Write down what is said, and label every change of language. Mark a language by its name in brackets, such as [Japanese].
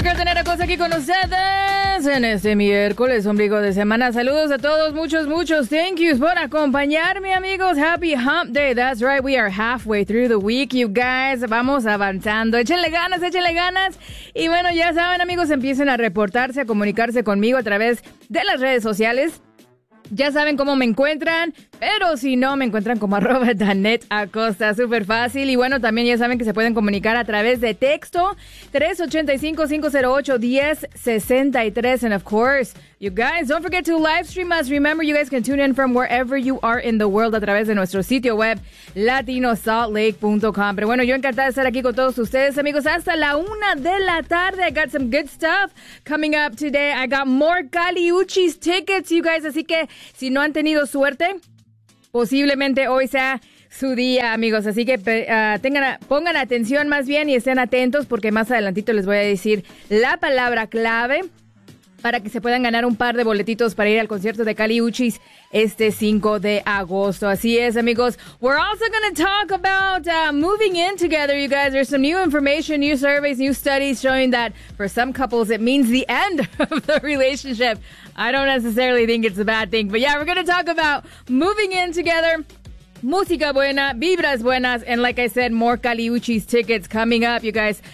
[Spanish] tener a Cosa aquí con ustedes en este miércoles, ombligo de semana. Saludos a todos, muchos [English] thank yous [Spanish] por acompañarme, amigos. [English] Happy hump day, that's right, we are halfway through the week, you guys. [Spanish] Vamos avanzando, échenle ganas. Y bueno, ya saben, amigos, empiecen a reportarse, a comunicarse conmigo a través de las redes sociales. Ya saben cómo me encuentran, pero si no, me encuentran como arroba Danette Acosta, súper fácil. Y bueno, también ya saben que se pueden comunicar a través de texto, 385-508-1063. [English] And of course, you guys, don't forget to live stream us. Remember, you guys can tune in from wherever you are in the world [Spanish] a través de nuestro sitio web, latinosaltlake.com. Pero bueno, yo encantada de estar aquí con todos ustedes, amigos, hasta la una de la tarde. [English] I got some good stuff coming up today. I got more Cali Uchis tickets, you guys, [Spanish] así que si no han tenido suerte, posiblemente hoy sea su día, amigos. Así que pongan atención más bien y estén atentos porque más adelantito les voy a decir la palabra clave para que se puedan ganar un par de boletitos para ir al concierto de Cali Uchis este 5 de agosto. Así es, amigos. [English] We're also going to talk about moving in together, you guys. There's some new information, new surveys, new studies showing that for some couples it means the end of the relationship. I don't necessarily think it's a bad thing, but yeah, we're going to talk about moving in together. [Spanish] Música buena, vibras buenas, [English] and like I said, more Cali Uchis tickets coming up, you guys.